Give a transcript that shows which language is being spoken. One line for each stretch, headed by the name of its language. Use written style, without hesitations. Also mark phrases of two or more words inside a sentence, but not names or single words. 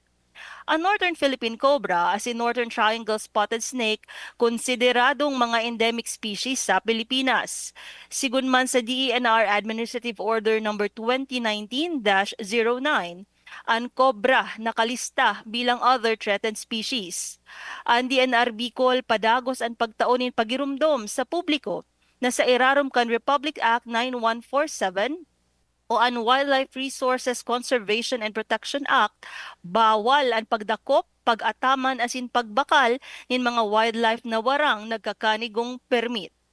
Bikol: Ang Northern Philippine Cobra as in Northern Triangle Spotted Snake konsideradong mga
English: endemic species
Bikol: sa Pilipinas. Sigun man sa DENR Administrative Order No. 2019-09, ang cobra nakalista bilang
English: other threatened species.
Bikol: Ang DNR Bicol padagos ang pagtaunin pagirumdom sa publiko na sa irarom kan Republic Act 9147 o ang Wildlife Resources Conservation and Protection Act, bawal ang pagdakop, pag-ataman asin pagbakal ng mga wildlife na warang nagkakanigong permit.